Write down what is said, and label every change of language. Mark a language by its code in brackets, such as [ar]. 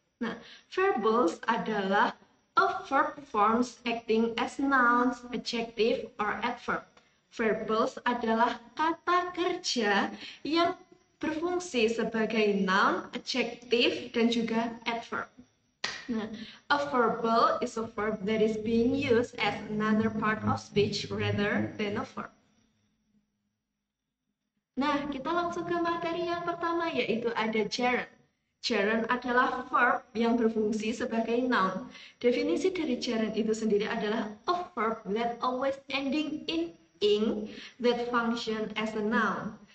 [en] Nah, verbs adalah a verb forms acting as nouns, adjective, or adverb. [id] Verbs adalah kata kerja yang berfungsi sebagai noun, adjective, dan juga adverb. [en] Nah, a verbal is a verb that is being used as another part of speech rather than a verb. [id] Nah, kita langsung ke materi yang pertama, yaitu ada gerund. Gerund adalah verb yang berfungsi sebagai noun. Definisi dari gerund itu sendiri adalah [en] a verb that always ending in ing that function as a noun.